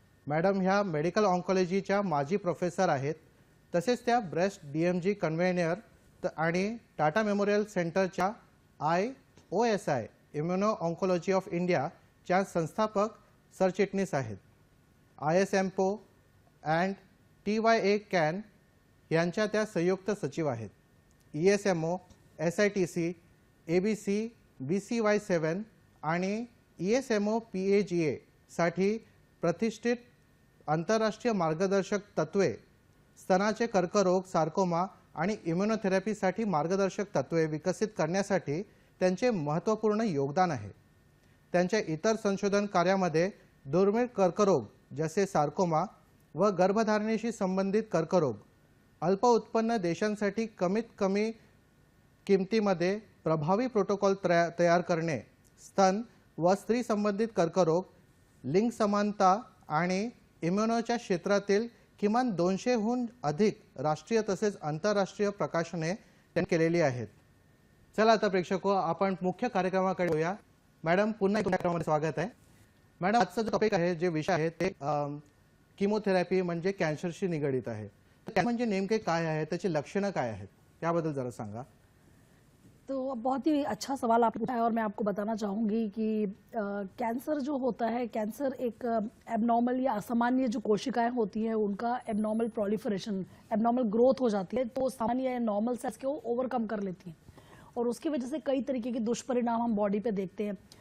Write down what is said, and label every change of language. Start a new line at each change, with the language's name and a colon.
Marathi: Madam ह्या medical ऑन्कोलॉजीच्या माजी professor आहेत। तसेच त्या ब्रेस्ट DMG कन्व्हेनर आणि टाटा मेमोरियल सेंटरच्या IOSI इम्युनो ऑन्कोलॉजी ऑफ इंडियाच्या संस्थापक सरचिटणीस आहेत। ISMPO अँड TYA CAN यांच्या त्या संयुक्त सचिव आहेत। ESMO, SITC, ABC, BCY7 आणि ESMO PAGA साठी प्रतिष्ठित आंतरराष्ट्रीय मार्गदर्शक तत्त्वे, स्तनाचे कर्करोग, सार्कोमा आणि इम्युनोथेरपीसाठी मार्गदर्शक तत्त्वे विकसित करण्यासाठी त्यांचे महत्त्वपूर्ण योगदान आहे। त्यांच्या इतर संशोधन कार्यामध्ये दुर्मिळ कर्करोग जसे सार्कोमा व गर्भधारणेशी संबंधित कर्करोग, अल्प उत्पन्न देशांसाठी कमीत कमी किमतीमध्ये प्रभावी प्रोटोकॉल तयार करणे, स्तन व स्त्री संबंधित कर्करोग, लिंग समानता आणि इम्युनोच्या क्षेत्रातील किमान 200हून अधिक राष्ट्रीय तसेच आंतरराष्ट्रीय प्रकाशने त्यांनी केलेली आहेत। चला आता प्रेक्षको, आपण मुख्य कार्यक्रमाकडे वळूया। मॅडम पुन्हा एकदा कार्यक्रमामध्ये स्वागत आहे। मॅडम आजचा जो टॉपिक आहे, जे विषय आहे ते कीमोथेरपी म्हणजे कॅन्सरशी निगडित आहे। तर म्हणजे नेमके काय आहे, त्याची लक्षणं काय आहेत, त्याबद्दल जरा सांगा।
Hindi: तो बहुत ही अच्छा सवाल आपने पूछा है और मैं आपको बताना चाहूँगी कि कैंसर जो होता है, कैंसर एक एबनॉर्मल या असामान्य जो कोशिकाएं होती हैं उनका एबनॉर्मल प्रोलिफरेशन, एबनॉर्मल ग्रोथ हो जाती है, तो सामान्य या नॉर्मल सेल्स को ओवरकम कर लेती हैं और उसकी वजह से कई तरीके के दुष्परिणाम हम बॉडी पे देखते हैं।